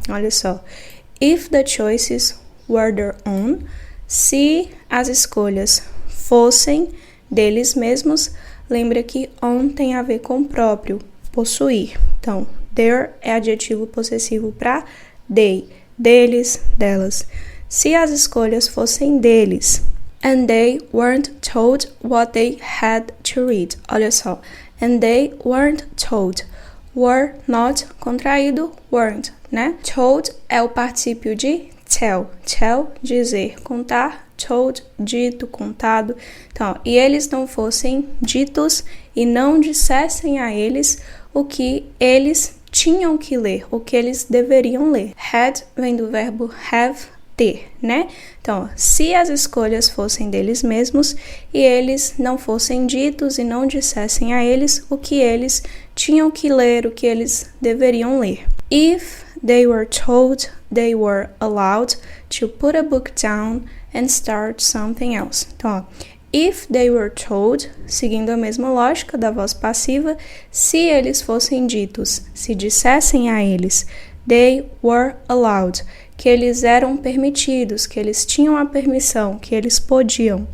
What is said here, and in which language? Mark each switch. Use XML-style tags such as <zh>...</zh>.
<pt>Olha só.</pt> <en>If the choices were their own,</en> <pt>se as escolhas fossem deles mesmos, lembra que on tem a ver com próprio, possuir. Então, their é adjetivo possessivo para they, deles, delas. Se as escolhas fossem deles,</pt> <en>and they weren't told what they had to read.</en> <pt>Olha só,</pt> <en>and they weren't told.</en> <pt>Were not contraído, weren't, né? Told é o particípio de tell. Tell, dizer, contar. Told, dito, contado. Então, e eles não fossem ditos e não dissessem a eles o que eles tinham que ler, o que eles deveriam ler. Had vem do verbo have, ter, né? Então, se as escolhas fossem deles mesmos e eles não fossem ditos e não dissessem a eles o que eles tinham que ler, o que eles deveriam ler.</pt> <en>If they were told, they were allowed to put a book down and start something else.</en> <pt>Então, ó,</pt> <en>if they were told,</en> <pt>seguindo a mesma lógica da voz passiva, se eles fossem ditos, se dissessem a eles,</pt> <en>they were allowed,</en> <pt>que eles eram permitidos, que eles tinham a permissão, que eles podiam.</pt>